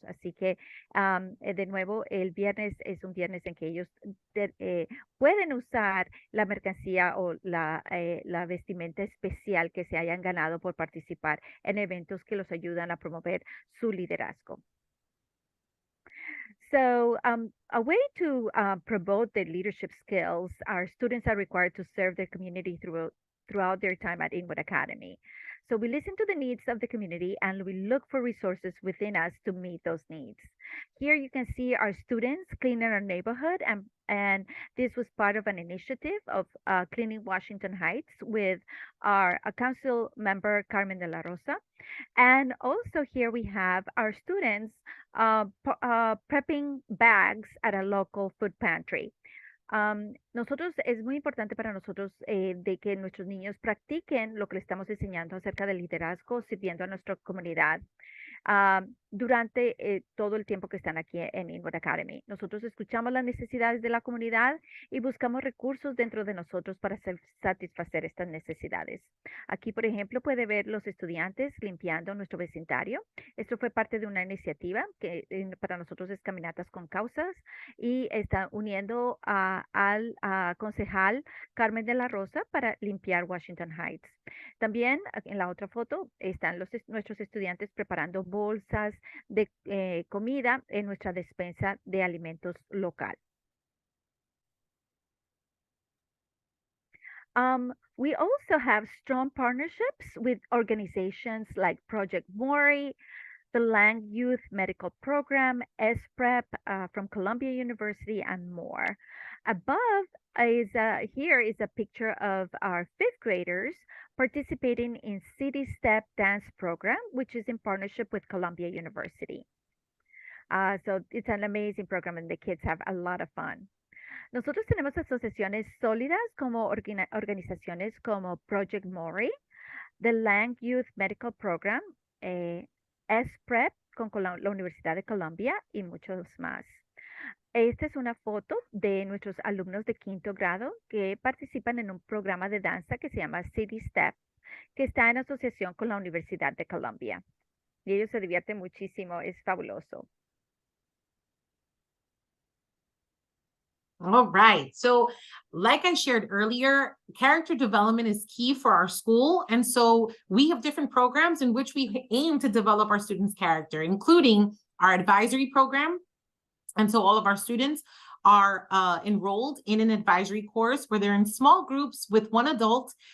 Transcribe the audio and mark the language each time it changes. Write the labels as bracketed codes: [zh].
[es] Así que, de nuevo, el viernes es un viernes en que ellos te- eh, pueden usar la mercancía o la vestimenta especial que se hayan ganado por participar en eventos que los ayudan a promover su liderazgo. [en] So, a way to promote their leadership skills, our students are required to serve their community throughout their time at Inwood Academy. So, we listen to the needs of the community and we look for resources within us to meet those needs. Here you can see our students cleaning our neighborhood, and this was part of an initiative of cleaning Washington Heights with our council member Carmen de la Rosa. And also here we have our students prepping bags at a local food pantry. [es] Nosotros es muy importante para nosotros de que nuestros niños practiquen lo que le estamos enseñando acerca del liderazgo, sirviendo a nuestra comunidad durante todo el tiempo que están aquí en Inwood Academy. Nosotros escuchamos las necesidades de la comunidad y buscamos recursos dentro de nosotros para satisfacer estas necesidades. Aquí, por ejemplo, puede ver los estudiantes limpiando nuestro vecindario. Esto fue parte de una iniciativa que para nosotros es Caminatas con Causas y está uniendo al concejal Carmen de la Rosa para limpiar Washington Heights. También en la otra foto están nuestros estudiantes preparando bolsas de comida en nuestra despensa de alimentos local. [en] We also have strong partnerships with organizations like Project Mori, the Lang Youth Medical Program, SPREP from Columbia University, and more. Above here is a picture of our fifth graders participating in City Step Dance Program, which is in partnership with Columbia University. So it's an amazing program and the kids have a lot of fun. [es] Nosotros tenemos asociaciones sólidas como organizaciones como Project Mori, the Lang Youth Medical Program, SPREP con la Universidad de Columbia y muchos más. Esta es una foto de nuestros alumnos de quinto grado que participan en un programa de danza que se llama City Step, que está en asociación con la Universidad de Columbia. Y ellos se divierten muchísimo, es fabuloso. [en] All right. So, like I shared earlier, character development is key for our school. And so we have different programs in which we aim to develop our students' character, including our advisory program. And so all of our students are enrolled in an advisory course where they're in small groups with one adult.